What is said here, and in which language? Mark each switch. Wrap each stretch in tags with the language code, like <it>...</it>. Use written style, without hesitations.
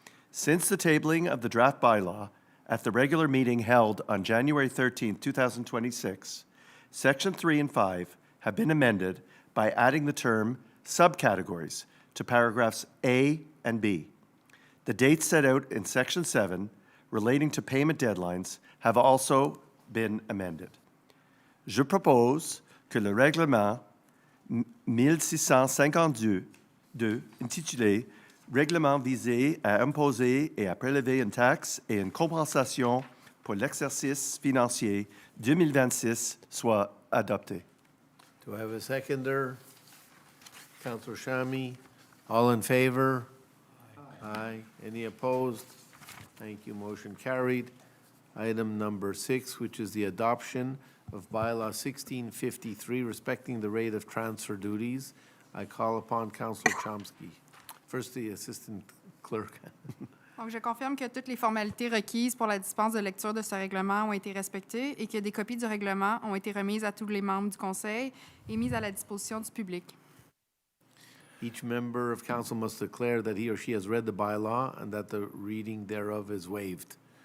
<en>Since the tabling of the draft bylaw at the regular meeting held on January 13, 2026, Section 3 and 5 have been amended by adding the term subcategories to paragraphs A and B. The dates set out in Section 7 relating to payment deadlines have also been amended.</en> <fr>Je propose que le règlement 1652 intitulé Règlement visé à imposer et à prélever une taxe et une compensation pour l'exercice financier 2026 soit adopté.</fr> <en>Do I have a seconder? Councillor Chami. All in favor? Aye. Any opposed? Thank you. Motion carried. Item number 6, which is the adoption of bylaw 1653 respecting the rate of transfer duties. I call upon Councillor Chomsky. First, the assistant clerk.</en> <fr>Donc, je confirme que toutes les formalités requises pour la dispense de lecture de ce règlement ont été respectées et que des copies du règlement ont été remises à tous les membres du Conseil et mises à la disposition du public.</fr> <en>Each member of council must declare that he or she has read the bylaw and that the reading thereof is waived.</en>